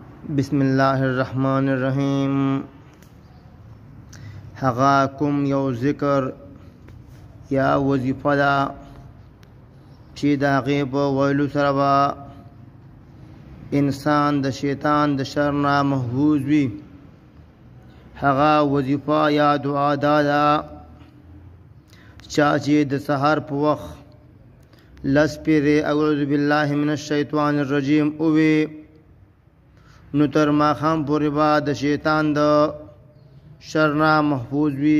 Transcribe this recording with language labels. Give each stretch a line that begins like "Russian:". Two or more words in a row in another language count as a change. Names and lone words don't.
Arabic: बिस्मिल्लाहिर्रहमानिर्रहीम।
Pashto: هغه کوم یو ذکر یا وظیفه دا چې د هغې په ویلو سره به انسان د شیطان د شر نه محفوظ وي. هغه وظیفه یا دعا دا ده چا چې د سحر په وخت لس پیرې
Arabic: اعوذ بالله من الشیطان الرجیم
Pashto: اووي نو تر ماښام پورې به د شیطان د شر نه محفوظ وي.